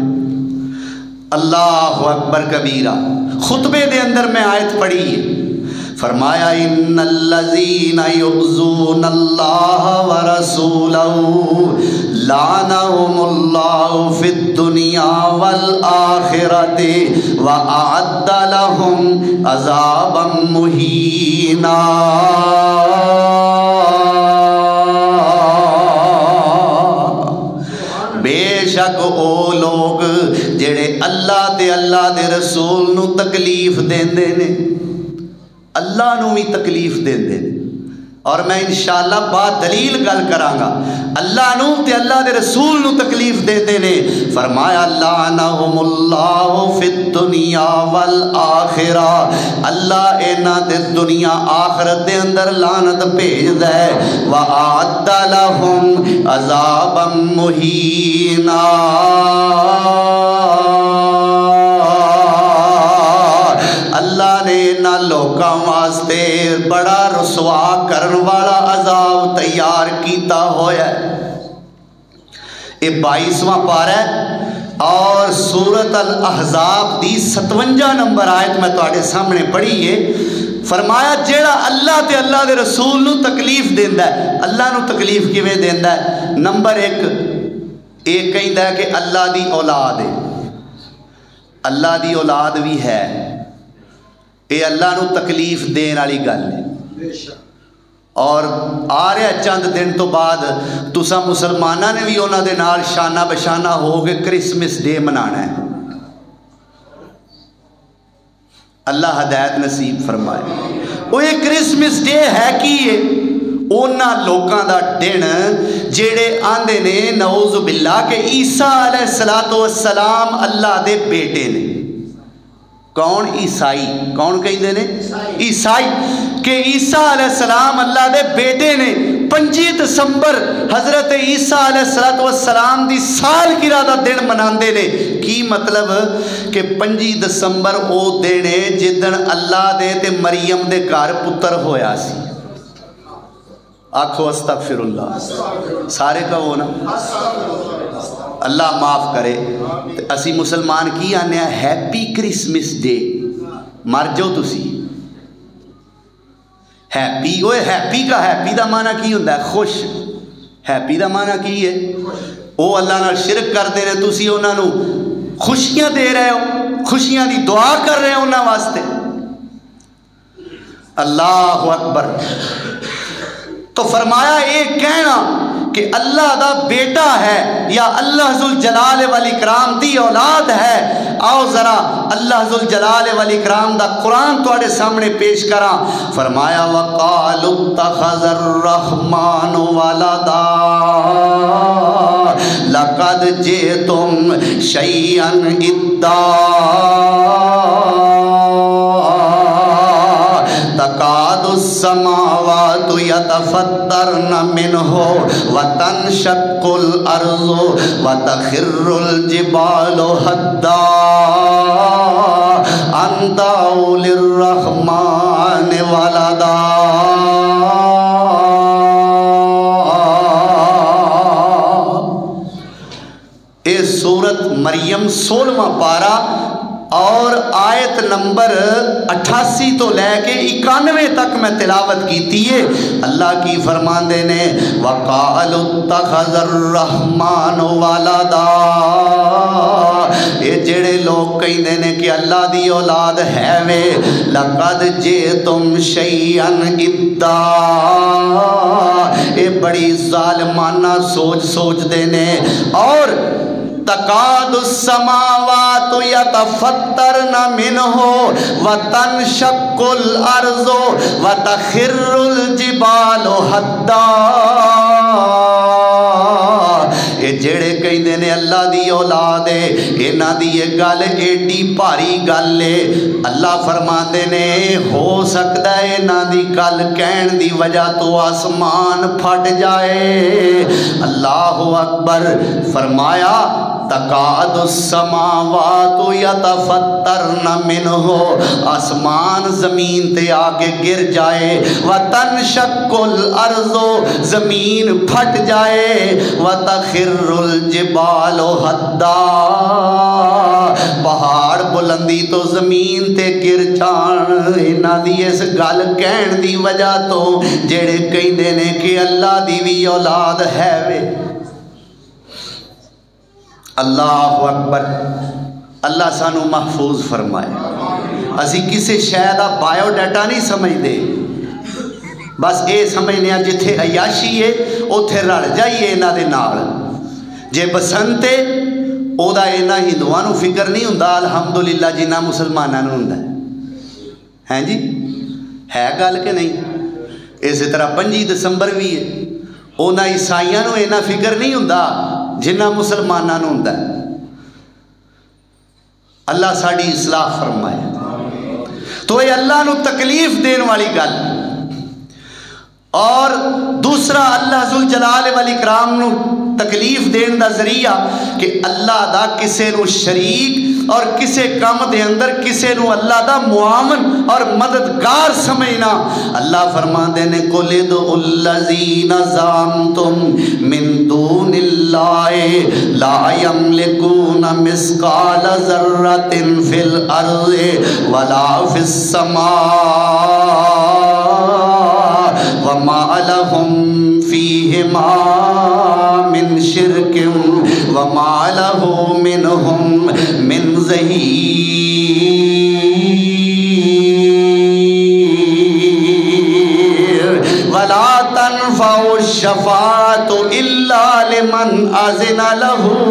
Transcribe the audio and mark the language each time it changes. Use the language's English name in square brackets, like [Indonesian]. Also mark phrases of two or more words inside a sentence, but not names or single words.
[Arabic] اللہ اکبر کبیرہ۔ [Punjabi] خطبے دے اندر میں آیت پڑھی ہے، فرمایا [Arabic] ان الذین یؤذون اللہ ورسولہ لعنہم اللہ فی الدنیا والآخرۃ وأعد لہم عذابا مہینا۔ [Punjabi] بے شک او لوگ جڑے اللہ تے اللہ دے رسول نو تکلیف دیندے نے، اللہ نو بھی تکلیف دیندے نے۔ اور میں انشاءاللہ بات دلیل گل کرانگا، اللہ نو تے اللہ دے رسول نو تکلیف دیندے نے۔ فرمایا [Arabic] لعنہم اللہ فی الدنیا والآخرہ، [Punjabi] اللہ اینا تے دنیا آخرت دے اندر لعنت بھیج دے۔ [Arabic] وَأَعَدَّ لَهُمْ عَذَابًا مُهِينًا، [Punjabi] اللہ نے انہاں لوکاں واسطے بڑا رسوا کرن والا عذاب تیار کیتا ہویا ہے۔ یہ 22واں پارہ ہے اور سورۃ الاحزاب دی 57 نمبر آیت میں تواڈے سامنے پڑھی ہے۔ فرمایا جیڑا اللہ تے اللہ دے رسول نو تکلیف دیندا ہے، اللہ نو تکلیف کیویں دیندا ہے؟ نمبر 1 ایک کہندا ہے کہ اللہ دی اولاد ہے، اللہ دی اولاد بھی ہے، یہ اللہ نو تکلیف دین والی گل ہے۔ اور آ رہا چند دن تو بعد تسا مسلمانہ نے بھی انہوں دے نال شانہ بشانہ ہو کے [English] Christmas day [Punjabi] منانا ہے۔ اللہ ہدایت نصیب فرمائے۔ وہ یہ [English] Christmas day [Punjabi] ہے کی ہے؟ اونا لوکاں دا دن جیڑے آندے نے [Arabic] نعوذ باللہ [Punjabi] کہ عیسیٰ علیہ السلام اللہ دے بیٹے نے۔ کون؟ عیسائی۔ کون کہندے نے؟ عیسائی۔ کہ عیسیٰ علیہ السلام اللہ دے بیٹے نے۔ 25 دسمبر حضرت عیسیٰ علیہ السلام دی سالگرہ دا دن مناندے نے۔ کی مطلب کہ 25 دسمبر او دن ہے جدن اللہ دے تے مریم دے گھر پتر ہویا سی۔ آکھو [Arabic] استغفر اللہ، [Punjabi] سارے کہو نا اللہ معاف کرے۔ اسی مسلمان کی آنے ہیں [English] happy Christmas day. [Punjabi] مر جو تسی ہیپی، وہ ہیپی کا ہیپی دا معنی کی ہوندہ ہے؟ خوش۔ ہیپی دا معنی کی ہے؟ وہ اللہ نال شرک کر دے رہے، تسی انہاں نو خوشیاں دے رہے ہو، خوشیاں دی دعا کر رہے ہو انہاں واسطے۔ اللہ اکبر۔ تو فرمایا ایک کہنا کہ اللہ دا بیٹا ہے یا اللہ ذوالجلال والاکرام دی اولاد ہے۔ آؤ ذرا اللہ ذوالجلال والاکرام دا قرآن تواڈے سامنے پیش کراں۔ [Arabic] فرمایا وَقَالُوا اتَّخَذَ الرَّحْمَنُ وَلَدًا لَقَدْ جِئْتُمْ شَيْئًا إِدًّا تَكَادُ السَّمَاوَاتُ يَتَفَطَّرْنَ مِنْهُ وَتَنشَقُّ الْأَرْضُ وَتَخِرُّ الْجِبَالُ هَدًّا أَن دَعَوْا لِلرَّحْمَنِ وَلَدًا۔ [Punjabi] اے سورت مریم 16واں پارہ اور آیت نمبر 88 تو لے کے 91 تک میں تلاوت کیتی ہے۔ اللہ کی فرماندے نے [Arabic] وَقَالُوا اتَّخَذَ الرَّحْمَنُ وَلَدًا، [Punjabi] یہ جڑے لوگ کہندے نے کہ اللہ دی اولاد ہے وے، [Arabic] لَقَدْ جِئْتُمْ شَيْئًا إِدًّا، [Punjabi] یہ بڑی ظالمانہ سوچ دے نے۔ [Arabic] اور تَكَادُ السَّمَاوَاتُ يَتَفَطَّرْنَ مِنْهُ وَتَنشَقُّ الْأَرْضُ وَتَخِرُّ الْجِبَالُ هَدًّا۔ [Punjabi] یہ جڑے کہندے نے اللہ دی اولاد ہے، انہاں دی یہ گل ایڈی بھاری گل ہے۔ اللہ فرماندے نے ہو سکتا ہے انہاں دی گل کہن دی وجہ تو آسمان پھٹ جائے۔ [Arabic] اللہ اکبر۔ فرمایا تَكَادُ السَّمَاوَاتُ يَتَفَطَّرْنَ مِنْهُ، [Punjabi] آسمان زمین تے آگے گر جائے، [Arabic] وَتَنشَقُّ الْأَرْضُ، [Punjabi] زمین پھٹ جائے، [Arabic] وَتَخِرُّ الْجِبَالُ هَدًّا، [Punjabi] پہاڑ بلندی تو زمین تے گر جان۔ انہاں دی اس گل کہن دی وجہ تو جڑے کہندے نے کہ اللہ دی وی اولاد ہے وے۔ اللہ اکبر۔ اللہ سانو محفوظ فرمائے۔ اسی کسی شے دا [English] bio data [Punjabi] نہیں سمجھ دے، بس اے سمجھنے جتھے عیاشی ہے اوتھے رل جائیے انہاں دے نال۔ جے بسنت ہے او دا انہاں ہندوؤں نو فکر نہیں ہوندا الحمدللہ جنہ مسلماناں نو ہوندا ہے جی، ہے گل کہ نہیں؟ اسی طرح 25 دسمبر بھی ہے، اونا عیسائیاں نو انہاں فکر نہیں ہوندا جنہ مسلماناں نو ہوندا ہے۔ اللہ ساڑی اصلاح فرمائے۔ تو یہ اللہ نو تکلیف دین والی گل۔ اور دوسرا اللہ ذوالجلال والاکرام نو تکلیف دین دا ذریعہ کہ اللہ دا کسے نو شریک اور کسے کام دے اندر کسے نو اللہ دا معاون اور مددگار سمجھنا۔ اللہ فرماندے نے [Arabic] قُلِ ادْعُوا الَّذِينَ زَعَمْتُم مِّن دُونِ اللَّهِ لَا يَمْلِكُونَ مِثْقَالَ ذَرَّةٍ فِي الْأَرْضِ وَلَا فِي السَّمَاءِ وَمَا لَهُمْ فِيهِمَا مِنْ شِرْكٍ وما لہ منہم من ظہیر ولا تنفع الشفاعۃ الا لمن اذن لہ۔